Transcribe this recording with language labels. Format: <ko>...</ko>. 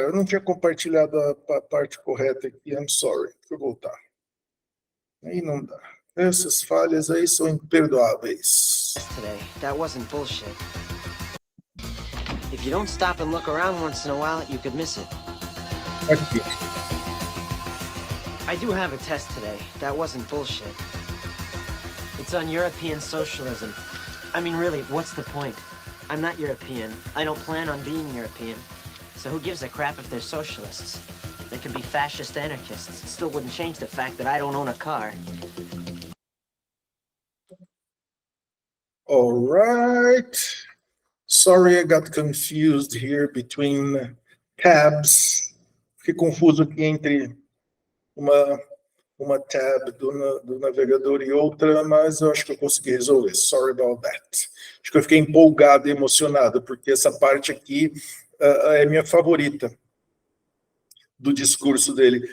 <pt>Eu não tinha compartilhado a parte correta aqui.</pt> <en>I'm sorry.</en> <pt>Deixa eu voltar. Aí não dá. Essas falhas aí são imperdoáveis.</pt> <en>Today, that wasn't bullshit. If you don't stop and look around once in a while, you could miss it.</en> <pt>Aqui.</pt> <en>I do have a test today. That wasn't bullshit. It's on European socialism. I mean, really, what's the point? I'm not European. I don't plan on being European. So who gives a crap if they're socialists? They could be fascist anarchists. It still wouldn't change the fact that I don't own a car. All right. Sorry, I got confused here between tabs.</en> <pt>Fiquei confuso aqui entre uma tab do navegador e outra, mas eu acho que eu consegui resolver.</pt> <en>Sorry about that.</en> <pt>Acho que eu fiquei empolgado e emocionado, porque essa parte aqui é minha favorita do discurso dele.</pt>